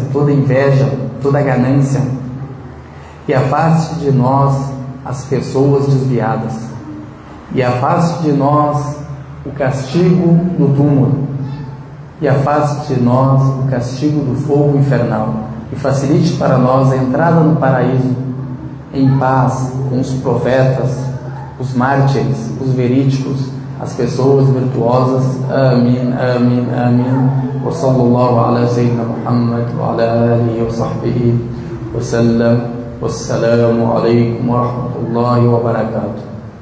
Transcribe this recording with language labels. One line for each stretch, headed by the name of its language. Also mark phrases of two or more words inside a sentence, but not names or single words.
Portuguese: toda inveja, toda ganância, e afaste de nós as pessoas desviadas, e afaste de nós o castigo do túmulo, e afaste de nós o castigo do fogo infernal, e facilite para nós a entrada no paraíso em paz com os profetas, os mártires, os verídicos, as pessoas virtuosas. Amém, amém, amém.
Arabic: وصلى الله على سيدنا محمد وعلى آله وصحبه وسلم. والسلام عليكم ورحمة الله وبركاته.